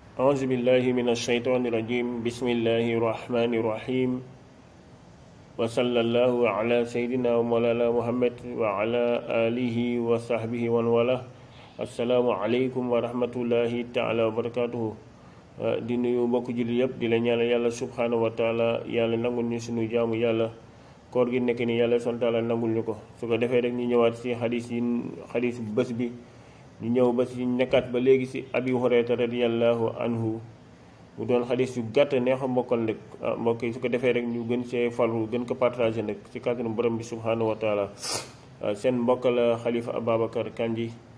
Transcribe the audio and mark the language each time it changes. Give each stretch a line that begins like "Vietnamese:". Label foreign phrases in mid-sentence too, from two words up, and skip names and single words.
Arabic: أعوذ بالله من الشيطان الرجيم بسم الله الرحمن الرحيم وصلى الله على سيدنا ومولانا محمد وعلى آله وصحبه ومن والاه السلام عليكم ورحمة الله تعالى وبركاته
Wolof: di nuyu mbokk jullit yëpp di la ñaanal yàlla
Arabic: subhanahu وتعالى
Wolof: yàlla nangul ñu suñu jaamu yàlla koor gi nekk ni yàlla son taala nangul ñu ko su ko defee rek ñu ñëwaat si xadis bés bi ñu ñëw ba si nekkaat ba léegi si abi hurayra
Arabic: رضي الله عنه
Wolof: mu doon xadis yu gàtt neex a mbokkal nag mbokk yi su ko defee rek ñu gën see farlu gën ko partagé nag si kàttanu borom bi
Arabic: سبحانه وتعالى
Wolof: seen mbokk la Xalifa Ababacar Kandji